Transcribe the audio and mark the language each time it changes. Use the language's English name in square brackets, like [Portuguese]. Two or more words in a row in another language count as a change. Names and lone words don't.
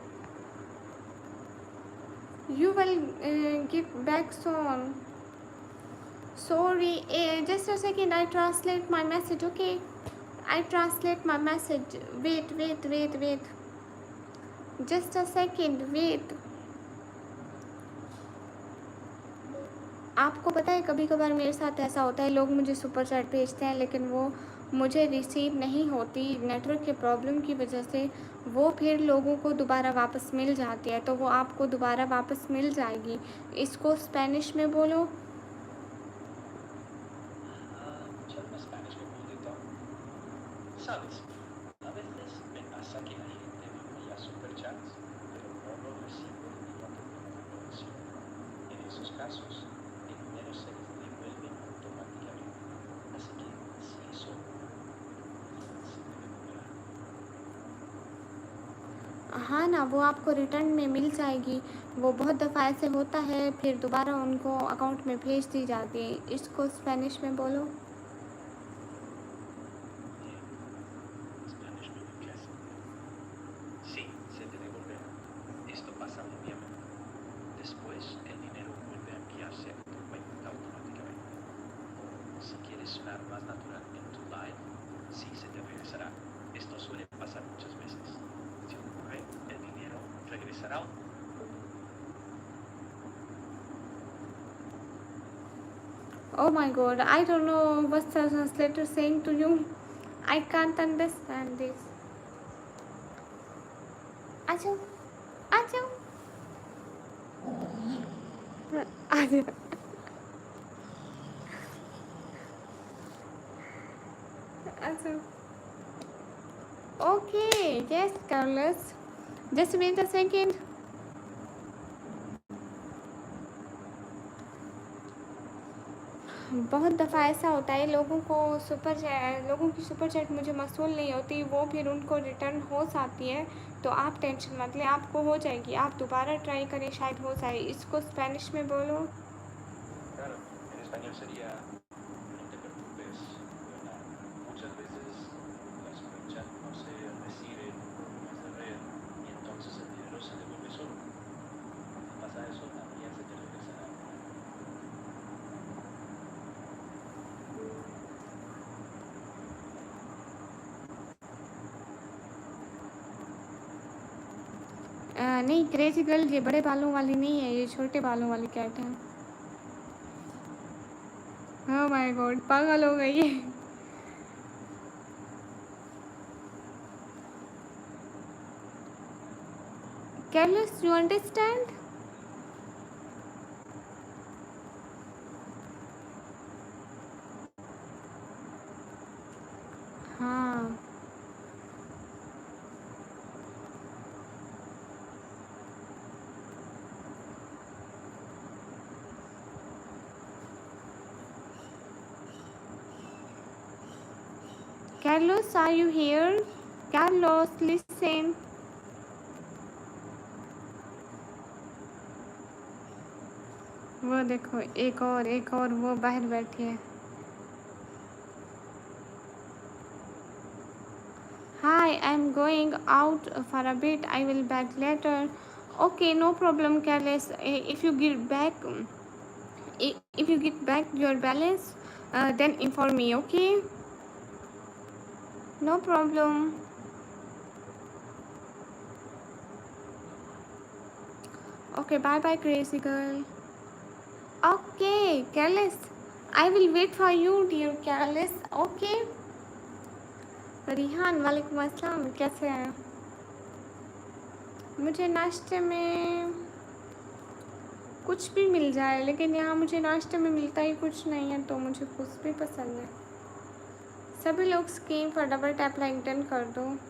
[English] You will get back soon. Sorry, just a second. I translate my message. Okay, I translate my message. Wait. Just a second. Wait. [Hindi] आपको पता है कभी कभार मेरे साथ ऐसा होता है, लोग मुझे [English] super chat [Hindi] भेजते हैं लेकिन वो मुझे रिसीव नहीं होती नेटवर्क के प्रॉब्लम की वजह से। वो फिर लोगों को दोबारा वापस मिल जाती है, तो वो आपको दोबारा वापस मिल जाएगी। इसको स्पेनिश में बोलो। चल मैं स्पेनिश में बोल देता हूँ। [Spanish] Sabes, a veces me pasa que la gente me envía superchats, pero no lo recibo debido a que tengo una conexión. En esos casos, el dinero se les devuelve automáticamente. Así que si eso se puede cobrar. [Hindi] हाँ ना, वो आपको रिटर्न में मिल जाएगी। वो बहुत दफ़ा ऐसे होता है, फिर दोबारा उनको अकाउंट में भेज दी जाती है। इसको स्पेनिश में बोलो। स्पेनिश में भी कह सकते हैं। [Spanish] Sí, se te devolverá. Esto pasa obviamente. Después, el dinero vuelve a enviarse a tu cuenta automáticamente. Si quieres sonar más natural en tu live, sí se te regresará. Esto suele pasar muchas veces. Si ocurre, el dinero regresará. [English] Oh my god, I don't know what the translator saying to you. I can't understand this. [Hindi] आ जाओ, आ जाओ, आ जाओ। आ जाओ। [English] Okay, yes, Carlos. Just wait a second. [Hindi] बहुत दफ़ा ऐसा होता है, लोगों की [English] super chat [Hindi] मुझे मौसूल नहीं होती, वो फिर उनको रिटर्न हो जाती है। तो आप टेंशन मत लें, आपको हो जाएगी। आप दोबारा ट्राई करें, शायद हो जाए। इसको स्पेनिश में बोलो। [Spanish] Claro, en español sería no te preocupes, ¿verdad? Muchas veces las superchat no se reciben por problemas de red y entonces el dinero se devuelve solo. Si pasa eso, también se te regresará. [Hindi] नहीं, [English] crazy girl [Hindi] ये बड़े बालों वाली नहीं है, ये छोटे बालों वाली कैट है। [English] oh my god, [Hindi] पागल हो गई है। [English] Carlos, you understand? हाँ, Carlos, are you here? Carlos, listen. [Hindi] वो देखो, एक और वो बाहर बैठी है। [English] Hi, I'm going out for a bit. I will back later. Okay, no problem, Carlos. If you get back, if you get back your balance, then inform me. Okay? No problem. Okay, bye bye, crazy girl. Okay, Carlos. I will wait for you, dear Carlos. Okay? [Hindi] रिहान, [Arabic] وعليكم السلام, [Hindi] कैसे हैं? मुझे नाश्ते में कुछ भी मिल जाए, लेकिन यहाँ मुझे नाश्ते में मिलता ही कुछ नहीं है, तो मुझे कुछ भी पसंद है। सभी लोग स्क्रीन पर [English] double tap like done [Hindi] कर दो।